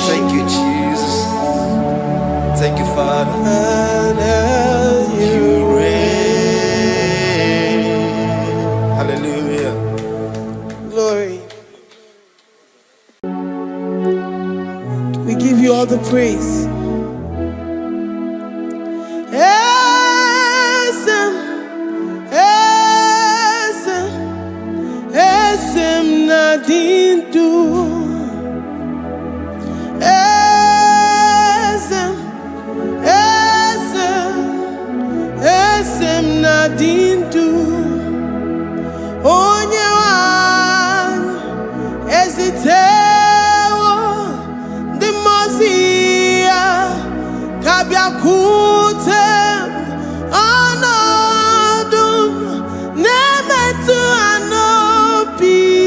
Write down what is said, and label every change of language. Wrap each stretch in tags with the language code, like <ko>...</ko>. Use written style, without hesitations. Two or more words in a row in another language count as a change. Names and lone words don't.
<en>Thank you, Jesus. Thank you, Father. You reign. Hallelujah. Glory. We give you all the praise.</en> <ig>Esem, esem, esem nadindu. Esem, esem, esem nadindu. Onye wanyu ezitewo ndị mmụọ ya ka bịakwute ọnọdụ m na-emetụ ha n'obi.</ig>